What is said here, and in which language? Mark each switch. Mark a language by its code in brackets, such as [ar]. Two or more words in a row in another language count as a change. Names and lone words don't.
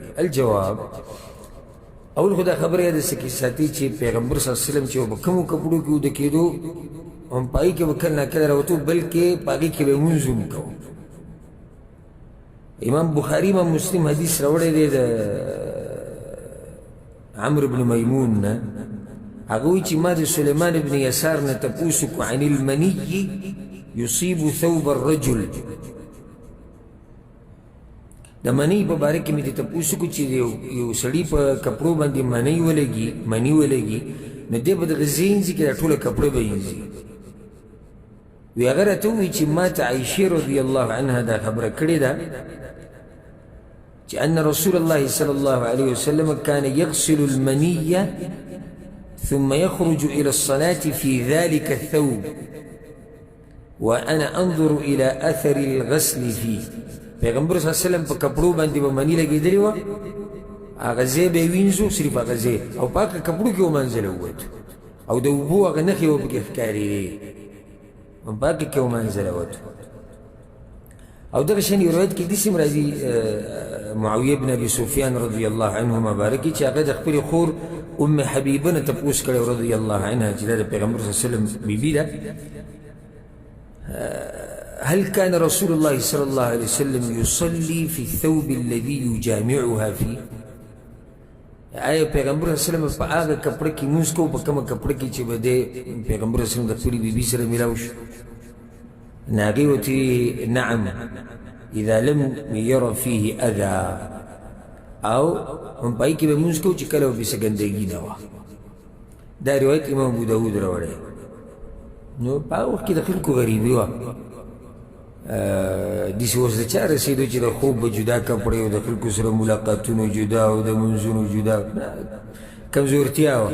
[ps] الجواب اول خو دا خبره یاده سه کې ساتي چې پیغمبر [ar] صلی الله علیه وسلم [ps] چې به کومو کپړو کې اوده کېدو هم په هغې کې به کله ناکله راوتو بلکې په هغې کې به لمونځ هم کوو. امام بخاري امام مسلم حدیث راوړی دی د عمرو بن میمون نه، هغه وایي چې ما د سلیمان بن یسار نه تپوس وکړو [ar] عن المني یصیب ثوب الرجل، [ps] د منۍ په باره کې مې دې تپوس وکړو چې یو سړي په کپړو باندې منۍ ولګي نو دی به دغه زینځي کې دا ټوله کپړه به یینځي. وی هغه راته ووایي چې ما ته عایشې [ar] رضی الله عنها [ps] دا خبره کړې ده چې [ar] ان رسول الله صلی الله علیه وسلم كان يغسل المني ثم يخرج إلى الصلاة في ذلك الثوب وأنا أنظر إلى أثر الغسل فيه. [ps] پیغمبر [ar] صلی الله علیه وسلم [ps] په کپړو باندې به مني لګېدلې وه، هغه ځای به یې وینځو، صرف هغه ځای، او پاکه کپړو کې ومنځله ووتو او د اوبو هغه نښې به پکې ښکارېدې، پاکه کې ومنځله وتو. او دغه شان یو روایت کې داسې هم راځي معاویه بن ابي سفیان [ar] رضی الله عنهما [ps] بارکي چې هغه د خپلې خور ام حبیبه نه تپوس کړی [ar] رضی الله عنها [ps] چې دا د پیغمبر [ar] صلی الله علیه وسلم [ps] بیبي ده، [ar] هل كان رسول الله صلى الله عليه وسلم يصلي في الثوب الذي يجامعها فيه؟ [ps] آیا پیغمبر [ar] صلی الله علیه وسلم [ps] په هغه کپړه کې لمونځ کوو په کومه کپړه کې چې به دی پیغمبر [ar] صلی الله علیه وسلم [ps] د خپلې بیبي سره میلاو شو؟ نو هغې ورته [ar] نعم اذا لم ير فيه اذى، [ps] او هم په هغې کې به لمونځ کوو چې کله به پسې ګندګي نه وه. دا روایت امام ابو داود راوړی. نو په هغه وخت کې د خلکو غریبي وه، داسې اوس د چا رسېدو چې د خوب به جدا کپړې او د خلکو سره ملاقاتونو جدا او د منځونو جدا، کمزورتیا وه.